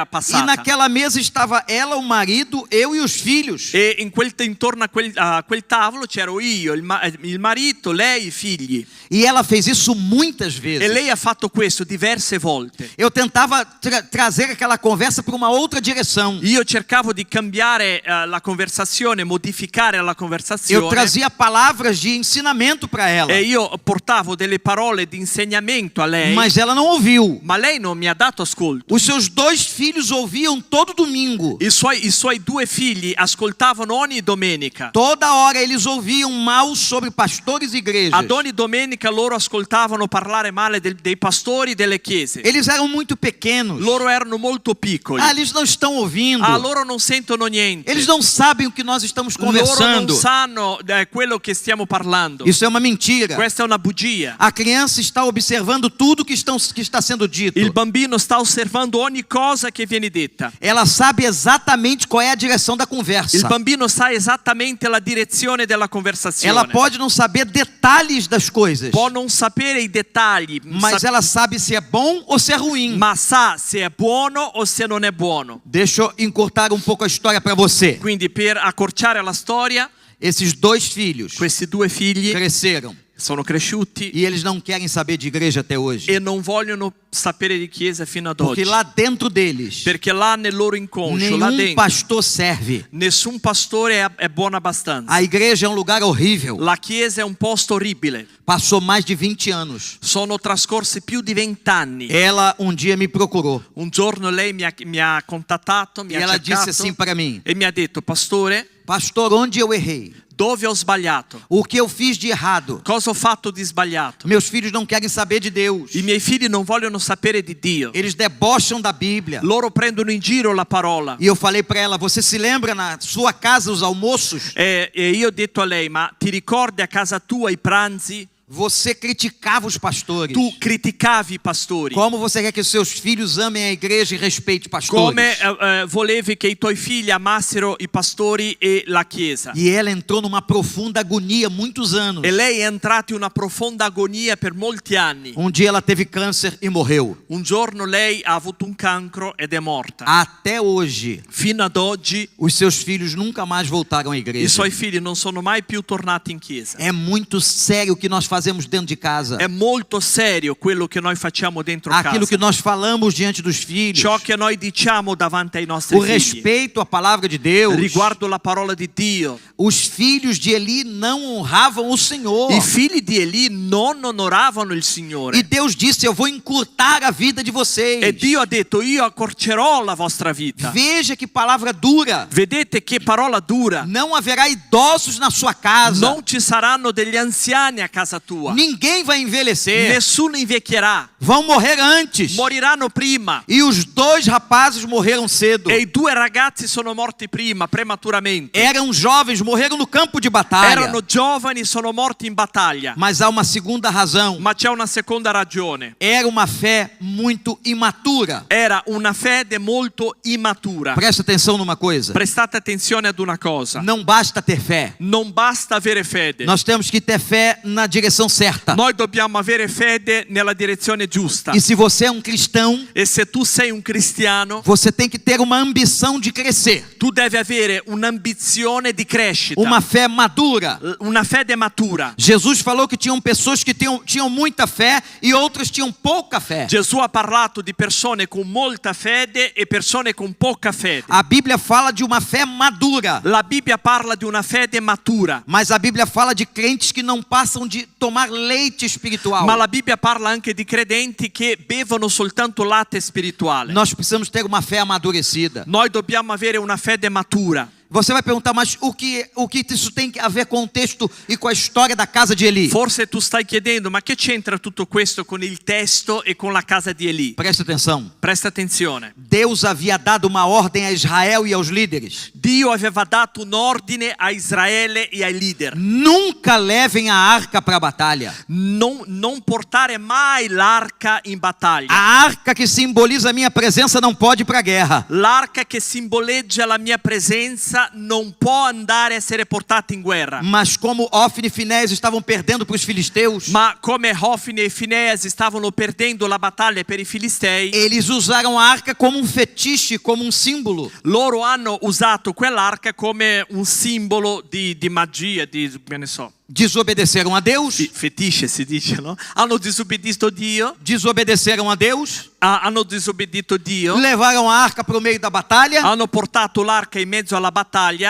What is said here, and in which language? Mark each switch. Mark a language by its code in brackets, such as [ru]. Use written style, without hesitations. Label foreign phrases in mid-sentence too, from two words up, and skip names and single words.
[it] E passata. [pt] naquela mesa estava ela, o marido, eu e os filhos. [it] E intorno a quel tavolo c'ero io, il marito, lei, i figli. [pt] E ela fez isso muitas [it] E [pt] vezes. [it] lei ha fatto questo diverse volte. [pt] Eu tentava trazer aquela conversa para uma outra direção. [it] Io cercavo di cambiare la conversazione, modificare la [pt] Eu [it] conversazione. [pt] trazia palavras de ensinamento para ela. [it] E io portavo delle parole di insegnamento a lei. [pt] Mas ela não ouviu. [it] Ma lei non mi ha dato ascolto. [pt] Os seus 2 filhos ouviam todo domingo. [it] I suoi 2 figli ascoltavano ogni domenica. [pt] Toda hora eles ouviam mal sobre pastores e igrejas. [it] Ad ogni domenica loro ascoltavano parlare male dei pastori delle chiese. [pt] Eles eram muito pequenos. [it] Loro erano molto piccoli. [pt] Eles não estão ouvindo. [it] Loro non sentono niente. [pt] Eles não sabem o que nós estamos [it] Loro [pt] conversando. [it] non sanno quello che stiamo parlando. [pt] Isso é uma mentira. [it] Questa è una bugia. [pt] A criança está observando tudo que está sendo dito. [it] Il bambino sta osservando ogni cosa che viene detta. [pt] Ela sabe exatamente qual é a direção da conversa. [it] Il bambino sa esattamente la direzione della conversazione. [pt] Ela pode não saber detalhes das coisas, [it] Può non sapere i dettagli, [pt] mas ela sabe se é bom ou se é ruim. [it] ma sa se è buono o se non è buono. [pt] Deixa eu encurtar um pouco a história para você. [it] Quindi per accorciare la storia, [pt] Esses 2 filhos [it] questi 2 figli [pt] cresceram [it] sono cresciuti [pt] e eles não querem saber de igreja até hoje. [it] e non vogliono sapere di chiesa fino ad [pt] Porque [it] oggi. [pt] lá dentro deles, [it] Perché là nel loro inconscio, là [pt] nenhum [it] dentro, [pt] pastor serve. [it] nessun pastore è buono abbastanza. [pt] A igreja é um lugar horrível. [it] La chiesa è un posto orribile. [pt] Passou mais de 20 anos. [it] Sono trascorsi più di 20 anni. [pt] Ela dia me procurou [it] Un giorno lei mi ha contattato, mi [pt] e [it] ha [pt] ela disse [it] cercato [pt] assim para mim: [it] e mi ha detto: Pastore, [pt] pastor, onde eu errei? [it] dove ho sbagliato? [pt] O que eu fiz de errado? [it] Cosa ho fatto di sbagliato? [pt] Meus filhos não querem saber de Deus. [it] I miei figli non vogliono sapere di Dio. [pt] Eles debocham da Bíblia. [it] Loro prendono in giro la parola. [pt] E eu falei para ela: você se lembra na sua casa os almoços? [it] E io ho detto a lei: ma ti ricordi a casa tua i pranzi? [pt] Você criticava os pastores. [it] Tu criticavi i pastori. [pt] Como você quer que os seus filhos amem a igreja e respeitem pastores? [it] Come volevi che i tuoi figli amassero i pastori e la chiesa. [pt] E ela entrou numa profunda agonia muitos anos. [it] E lei è entrata in una profonda agonia per molti anni. [pt] Dia ela teve câncer e morreu. [it] Un giorno lei ha avuto un cancro ed è morta. [pt] Até hoje, [it] Fino ad oggi [pt] os seus filhos nunca mais voltaram à [it] i [pt] igreja. [it] suoi figli non sono mai più tornati in chiesa. [pt] É muito sério o que nós fazemos dentro de casa. [it] È molto serio quello che noi facciamo dentro [pt] Aquilo [it] casa. [pt] que nós falamos diante dos filhos. [it] Ciò che noi diciamo davanti ai nostri [pt] O [it] figli. [pt] respeito à palavra de Deus. [it] Riguardo la parola di Dio. [pt] Os filhos de Eli não honravam o Senhor. [it] I figli di Eli non onoravano il [pt] E [it] Signore. [pt] Deus disse: eu vou encurtar a vida de vocês. [it] E Dio ha detto: io accorcerò la vostra vita. [pt] Veja que palavra dura. [it] Vedete che parola dura. [pt] Não haverá idosos na sua casa. [it] Non ci saranno degli anziani a casa tua. [pt] Ninguém vai envelhecer. [it] Nessuno invecchierà. [pt] Vão morrer antes. [it] Moriranno prima. [pt] E os 2 rapazes morreram cedo. [it] E i 2 ragazzi sono morti prima, prematuramente. [pt] Eram jovens, morreram no campo de batalha. [it] Erano giovani, sono morti in battaglia. [pt] Mas há uma segunda razão. [it] Ma c'è una seconda ragione. [pt] Era uma fé muito imatura. [it] Era una fede molto immatura. [pt] Presta atenção numa coisa. [it] Prestate attenzione ad una cosa. [pt] Não basta ter fé. [it] Non basta avere fede. [pt] Nós temos que ter fé na direção certa. [it] Noi dobbiamo avere fede nella direzione giusta. [pt] E se você é um cristão, [it] E se tu sei un cristiano, [pt] você tem que ter uma ambição de crescer. [it] tu devi avere un'ambizione di crescita. [pt] Uma fé madura. [it] Una fede matura. [pt] Jesus falou que tinham pessoas que tinham muita fé e outras tinham pouca fé. [it] Gesù ha parlato di persone con molta fede e persone con poca fede. [pt] A Bíblia fala de uma fé madura. [it] La Bibbia parla di una fede matura. [pt] Mas a Bíblia fala de crentes que não passam de tomar leite espiritual. [it] Ma la Bibbia parla anche di credenti che bevono soltanto latte spirituale. [pt] Nós precisamos ter uma fé amadurecida. [it] Noi dobbiamo avere una fede matura. [pt] Você vai perguntar, mas o que isso tem a ver com o texto e com a história da casa de Eli? [it] Forse tu stai chiedendo, ma che c'entra tutto questo con il testo e con la casa di Eli? [pt] Presta atenção. [it] Presta attenzione. [pt] Deus havia dado uma ordem a Israel e aos líderes. [it] Dio aveva dato un ordine a Israele e ai leader. [pt] Nunca levem a arca para a batalha. [it] Non portare mai l'arca in battaglia. [pt] A arca que simboliza a minha presença não pode ir para a guerra. [it] L'arca che simboleggia la mia presenza non può andare a essere portata in guerra. [pt] Mas como Ofni e Finéias estavam perdendo para os filisteus, [it] Ma come Hofni e Fineas stavano perdendo la battaglia per i Filistei, [pt] eles usaram a arca como um fetiche, como um símbolo. [it] loro hanno usato quell'arca come un simbolo di magia, che ne so. [pt] Desobedeceram a Deus. [it] Fetisce si dice, no? Hanno disobbedito Dio. [pt] Desobedeceram a Deus. [it] Hanno disobbedito Dio. [pt] Levaram a arca para o meio da batalha. [it] Hanno portato l'arca in mezzo alla battaglia.